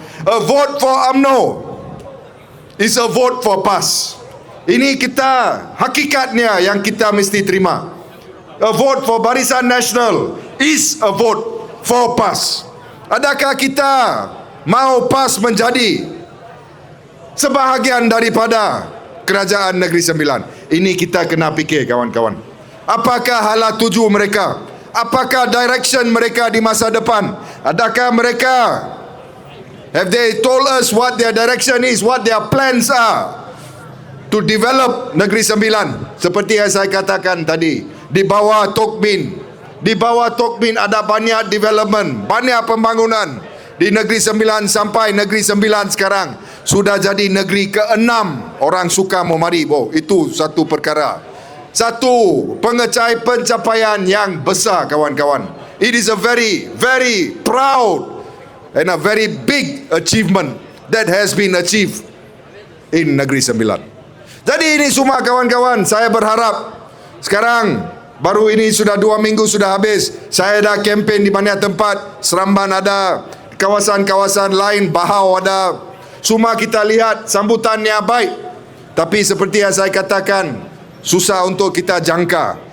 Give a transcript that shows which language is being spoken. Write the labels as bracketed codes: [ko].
[en] A vote for UMNO is a vote for PAS. [ms] Ini kita hakikatnya yang kita mesti terima. [en] A vote for Barisan Nasional is a vote for PAS. [ms] Adakah kita mau PAS menjadi sebahagian daripada Kerajaan Negeri Sembilan? Ini kita kena fikir kawan-kawan. Apakah hala tuju mereka? Apakah direction mereka di masa depan? Adakah mereka, [en] have they told us what their direction is, what their plans are to develop Negeri Sembilan? [ms] Seperti yang saya katakan tadi, di bawah Tokmin. Di bawah Tokmin ada banyak development, banyak pembangunan. Di Negeri Sembilan sampai Negeri Sembilan sekarang sudah jadi negeri ke-6 orang suka mau mari. Itu satu perkara. Satu pencapaian yang besar kawan-kawan. [en] It is a very, very proud and a very big achievement that has been achieved in Negeri Sembilan. [ms] Jadi ini semua kawan-kawan, saya berharap sekarang baru ini sudah 2 minggu sudah habis. Saya dah kempen di banyak tempat. Seremban ada, kawasan-kawasan lain, Bahau ada. Semua kita lihat sambutannya baik. Tapi seperti yang saya katakan, susah untuk kita jangka.